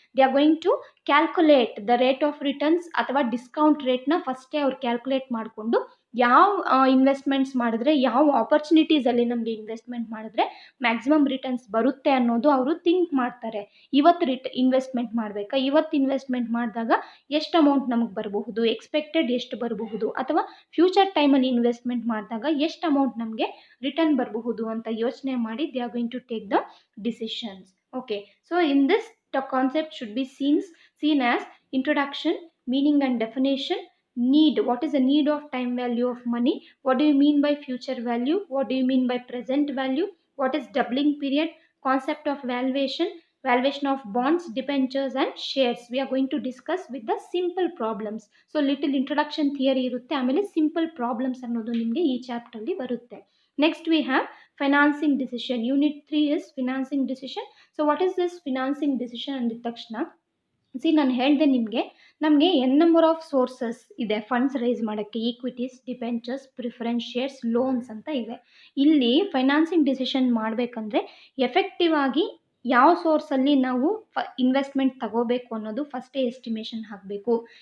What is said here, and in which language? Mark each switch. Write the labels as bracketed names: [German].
[English] they are going to calculate the rate of returns [Kannada] ಅಥವಾ discount ರೇಟ್ನ ಫಸ್ಟೇ ಅವ್ರು calculate ಮಾಡಿಕೊಂಡು ಯಾವ ಇನ್ವೆಸ್ಟ್ಮೆಂಟ್ಸ್ ಮಾಡಿದ್ರೆ, ಯಾವ ಆಪರ್ಚುನಿಟೀಸಲ್ಲಿ ನಮಗೆ ಇನ್ವೆಸ್ಟ್ಮೆಂಟ್ ಮಾಡಿದ್ರೆ ಮ್ಯಾಕ್ಸಿಮಮ್ ರಿಟರ್ನ್ಸ್ ಬರುತ್ತೆ ಅನ್ನೋದು ಅವರು ಥಿಂಕ್ ಮಾಡ್ತಾರೆ. ಇವತ್ತು ಇನ್ವೆಸ್ಟ್ಮೆಂಟ್ ಮಾಡಬೇಕಾ, ಇವತ್ತು ಇನ್ವೆಸ್ಟ್ಮೆಂಟ್ ಮಾಡಿದಾಗ ಎಷ್ಟು ಅಮೌಂಟ್ ನಮಗೆ ಬರಬಹುದು, ಎಕ್ಸ್ಪೆಕ್ಟೆಡ್ ಎಷ್ಟು ಬರಬಹುದು, ಅಥವಾ ಫ್ಯೂಚರ್ ಟೈಮಲ್ಲಿ ಇನ್ವೆಸ್ಟ್ಮೆಂಟ್ ಮಾಡಿದಾಗ ಎಷ್ಟು ಅಮೌಂಟ್ ನಮಗೆ ರಿಟರ್ನ್ ಬರಬಹುದು ಅಂತ ಯೋಚನೆ ಮಾಡಿ [English] They are going to take the decisions. Okay, so in this the concept should be seen as introduction, meaning and definition, need, what is the need of time value of money, what do you mean by future value, what do you mean by present value, what is doubling period, concept of valuation of bonds, debentures and shares. We are going to discuss with the simple problems. So little introduction theory [Kannada] irutte, ಆಮೇಲೆ simple problems ಅನ್ನೋದು ನಿಮಗೆ ಈ chapter ಅಲ್ಲಿ ಬರುತ್ತೆ. [English] Next we have financing decision. Unit 3 is financing decision. So what is this financing decision [Kannada] ಅಂದಿದ ತಕ್ಷಣ, ನಾನು ಹೇಳಿದೆ ನಿಮಗೆ, ನಮಗೆ ನಂಬರ್ ಆಫ್ ಸೋರ್ಸಸ್ ಇದೆ ಫಂಡ್ಸ್ ರೈಸ್ ಮಾಡೋಕ್ಕೆ. Equities, debentures, preference shares, loans ಅಂತ ಇದೆ. ಇಲ್ಲಿ ಫೈನಾನ್ಸಿಂಗ್ ಡಿಸಿಷನ್ ಮಾಡಬೇಕಂದ್ರೆ ಎಫೆಕ್ಟಿವ್ ಆಗಿ ಯಾವ ಸೋರ್ಸಲ್ಲಿ ನಾವು ಇನ್ವೆಸ್ಟ್ಮೆಂಟ್ ತಗೋಬೇಕು ಅನ್ನೋದು ಫಸ್ಟೇ ಎಸ್ಟಿಮೇಷನ್ ಹಾಕಬೇಕು.